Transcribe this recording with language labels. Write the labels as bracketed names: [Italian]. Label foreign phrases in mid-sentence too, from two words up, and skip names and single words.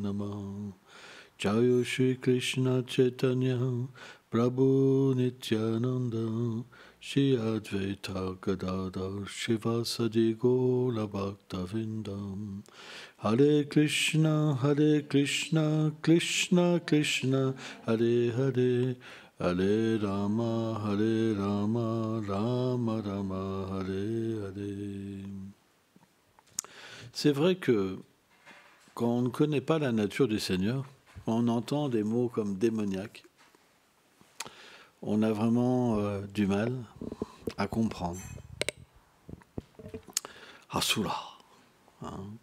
[Sanskrit] Namah Jaya Shri Krishna Chaitanya Prabhu Nityananda Shri Advaita Gadadhar Shivasadi Gaura Bhaktavindam Hare Krishna Krishna Krishna Hare Hare Hare Rama Rama Rama Hare Hare. [French] C'est vrai que quand on ne connaît pas la nature du Seigneur, on entend des mots comme démoniaque. On a vraiment du mal à comprendre. Asura. Hein.